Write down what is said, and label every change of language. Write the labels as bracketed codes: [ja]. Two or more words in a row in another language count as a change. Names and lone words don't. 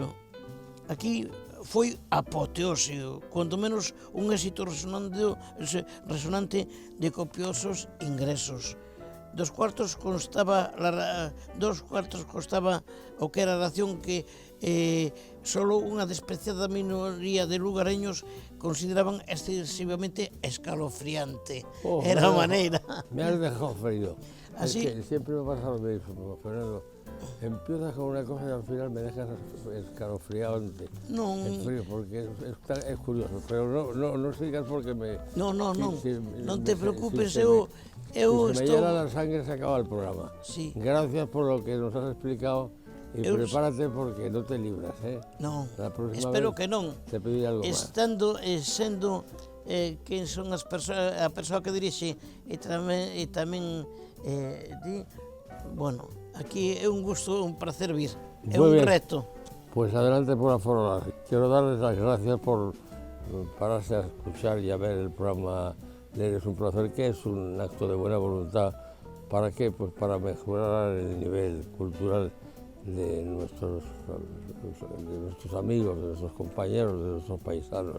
[gl] Aquí foi apoteóseo, [es] cuando menos [gl] un éxito resonante de copiosos ingresos. 2 cuartos costaba o que era a ración que solo unha despreciada minoría de lugareños consideraban excesivamente escalofriante. Era a maneira. [es] Me has dejado frío. Así. Es que siempre me pasa lo mismo, Fernando. Empiezas con una cosa y al final me dejas escalofriante. [gl] Non. [es] En frío, porque es curioso, pero no sigas porque me... [gl] Non te preocupes, [es] si se me hiela la sangre se acaba el programa. Sí. Gracias por lo que nos has explicado y prepárate porque no te libras, ¿eh? [gl] Non, espero que non. [es] Te pediré algo más. [gl] Sendo quen son a persoa que dirixe e tamén di, bueno, aquí é un gusto, un placer vir, é un reto. [es] Pues adelante por aforo. Quiero darles las gracias por pararse a escuchar y a ver el programa Leer es un placer, que es un acto de buena voluntad. ¿Para qué? Pues para mejorar el nivel cultural de nuestros amigos, de nuestros compañeros, de nuestros paisanos.